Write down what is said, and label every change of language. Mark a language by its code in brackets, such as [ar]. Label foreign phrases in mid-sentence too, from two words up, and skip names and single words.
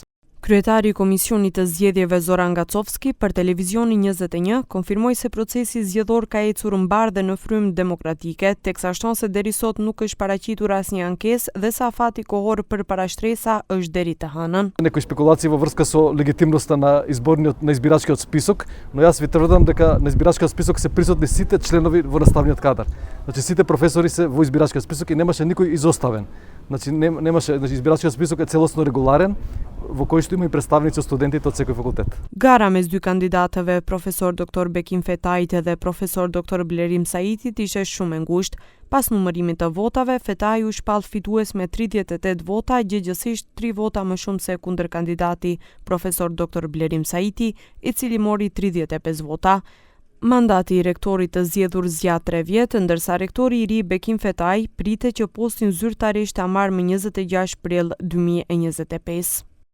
[sq] Kryetari i Komisionit të Zgjedhjeve Zoran Gacovski për Televizionin 21 konfirmoi se procesi zgjedhor ka ecur mbar dhe në frymë demokratike, teksa shton se deri sot nuk është paraqitur asnjë ankesë dhe sa afati kohor për parashtresa është deri të hënën. [mk] Некои спекулации во врска со легитимноста на избирачкиот список, но јас ви тврдам дека на избирачкиот список се присутни сите членови во наставниот кадар. Значи сите професори се во избирачкиот список и немаше никој изоставен. Значи избирачкиот список е целосно регуларен, во кој што има и представници од студентите од секој факултет. [sq] Gara mes dy kandidatëve, profesor Dr. Bekim Fetajit dhe profesor Dr. Blerim Saitit, ishte shumë e ngushtë. Pas numërimit të votave, Fetaj u shpall fitues me 38 vota, gjëgjësisht 3 vota më shumë se kundërkandidati profesor Dr. Blerim Saiti, i cili mori 35 vota. Mandati i rektorit të zgjedhur zgjat 3 vjet, ndërsa rektori i ri Bekim Fetaj pritet që postin zyrtarisht ta marrë më 26 prill 2025.